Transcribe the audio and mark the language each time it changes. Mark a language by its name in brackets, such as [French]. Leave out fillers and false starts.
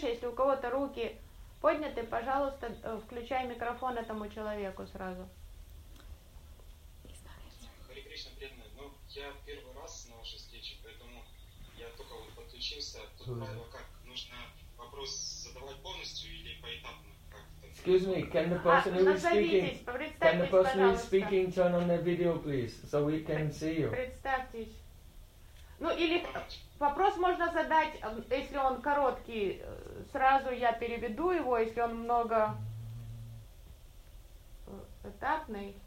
[Russian] Если у кого-то руки подняты, пожалуйста, включай микрофон этому человеку сразу. Хари Кришна, преданный. Ну, я первый раз на вашей встрече, поэтому я только вот подключился. Как нужно вопрос задавать полностью или поэтапно? [English] Excuse me, can the person who is speaking, can the person who is speaking turn on their video, please, so we can see you? [Russian] Представьтесь. Ну или вопрос можно задать, если он короткий, сразу я переведу его, если он много этапный.